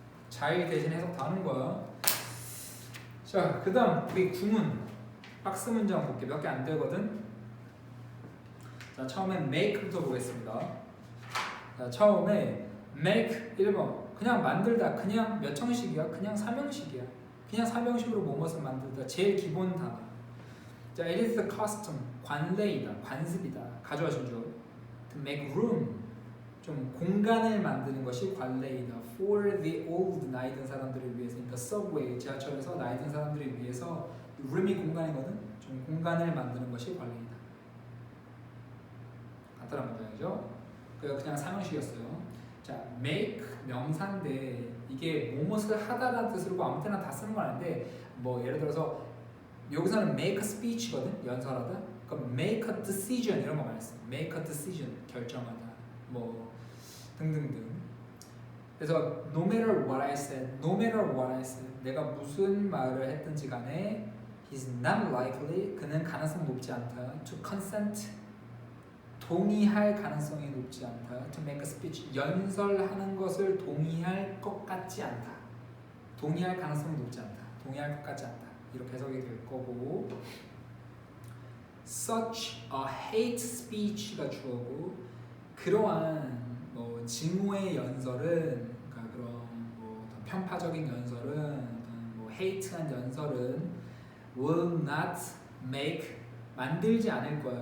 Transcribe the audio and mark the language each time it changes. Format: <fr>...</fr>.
<ko>자일 대신 해석 다 하는 거야. 자, 그 다음 우리 구문 박스 문장 볼게. 몇 개 안 되거든. 자, 처음엔 make부터 보겠습니다. 자, 처음에 make 1번 그냥 만들다, 그냥 몇 형식이야? 그냥 삼형식이야. 그냥 삼형식으로 무엇을 만들다, 제일 기본 단어. 자,</ko> <en>it is the custom,</en> <ko>관례이다, 관습이다. 가져와 주죠.</ko> <en>to make room,</en> <ko>좀 공간을 만드는 것이 관례이다.</ko> <en>for the old,</en> <ko>나이 든 사람들을 위해서. 그러니까 subway, 지하철에서 나이 든 사람들을 위해서 room이 공간이거든. 좀 공간을 만드는 것이 관례이다. 간단한 문장이죠. 그냥 삼형식이었어요. 자, make 명사인데 이게 무엇을 하다라는 뜻으로 아무 때나 다 쓰는 건 아닌데, 뭐 예를 들어서 여기서는 make a speech거든, 연설하다. 그럼 make a decision 이런 거 많이 써. make a decision, 결정하다, 뭐 등등등. 그래서</ko> <en>no matter what I said,</en> <ko>no matter what I said, 내가 무슨 말을 했든지 간에</ko> <en>he's not likely,</en> <ko>그는 가능성 높지 않다.</ko> <en>to consent,</en> <ko>동의할 가능성이 높지 않다.</ko> <en>to make a speech,</en> <ko>연설하는 것을 동의할 것 같지 않다. 동의할 가능성이 높지 않다. 동의할 것 같지 않다. 이렇게 해석이 될 거고,</ko> <en>such a hate speech</en> <ko>가 주어고, 그러한 뭐 증오의 연설은, 그러니까 그런 뭐 편파적인 연설은, 뭐 hate한 연설은</ko> <en>will not make,</en> <ko>만들지 않을 거야.</ko>